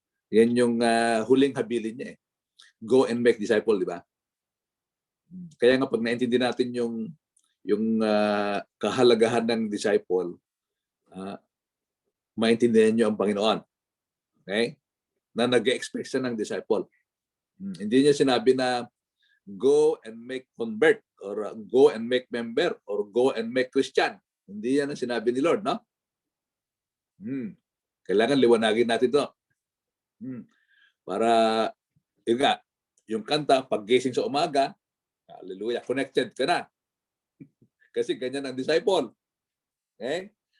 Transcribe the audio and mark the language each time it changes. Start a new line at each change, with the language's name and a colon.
Filipino: Yan yung huling habilin niya eh.
English: Go and make disciple,
Filipino: di ba? Kaya nga pag naintindi natin yung kahalagahan ng disciple, maintindihan nyo ang Panginoon. Okay? Na nag-expect siya ng disciple. Hindi niya sinabi na
English: go and make convert or go and make member or go and make Christian.
Filipino: Hindi yan ang sinabi ni Lord, no? Kailangan liwanagin natin to. Para, yun nga, yung kanta, paggising sa umaga, hallelujah, connected ka na. Kasi ganyan ang disciple. Okay?